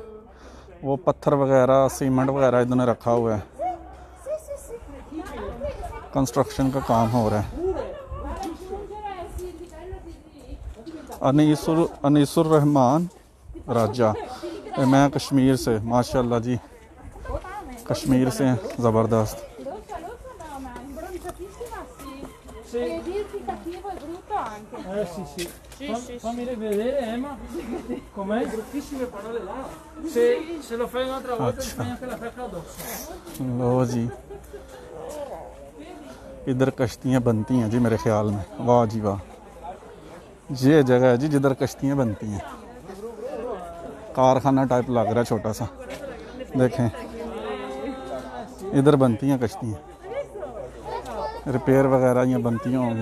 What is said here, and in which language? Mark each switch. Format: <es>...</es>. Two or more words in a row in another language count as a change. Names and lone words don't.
<ur>وہ پتھر وغیرہ، سیمنٹ وغیرہ انہوں نے رکھا ہوا ہے، کنسٹرکشن کا کام ہو رہا ہے. انیس الرحمان راجہ، میں کشمیر سے، ماشاءاللہ جی، کشمیر سے ہیں، زبردست.</ur> <it>Fammi vedere, Emma. Com'è? Bruttissime parole là. Se lo fai un'altra volta ti fai anche la freccia addosso.</it> <ur>لو جی، ادھر کشتیاں بنتی ہیں جی میرے خیال میں. واہ جی واہ، یہ جگہ ہے جی جدھر کشتیاں بنتی ہیں. کارخانہ ٹائپ لگ رہا ہے چھوٹا سا. دیکھیں، ادھر بنتی ہیں کشتیاں، ریپیئر وغیرہ یہاں بنتی ہوں گی.</ur>